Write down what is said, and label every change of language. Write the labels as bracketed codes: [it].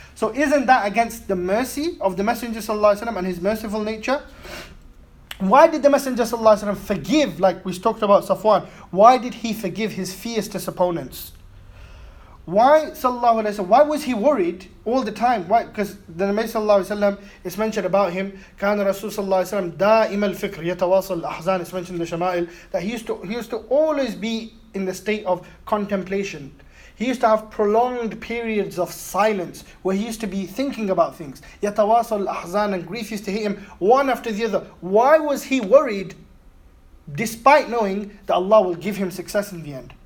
[en] So isn't that against the mercy of the Messenger ﷺ and his merciful nature? Why did the Messenger ﷺ forgive, like we talked about Safwan, why did he forgive his fiercest opponents? Why was he worried all the time? Why? Because the Nabi sallallahu alaihi wasallam is mentioned about him. [ar] كان رسول صلى الله عليه وسلم دائم الفكر يتواصل الأحزان. [en] It's mentioned in the Shama'il that he used to always be in the state of contemplation. He used to have prolonged periods of silence where he used to be thinking about things. [ar] يَتَوَاصَلُ الْأَحْزَانَ, [en] and grief used to hit him one after the other. Why was he worried despite knowing that Allah will give him success in the end?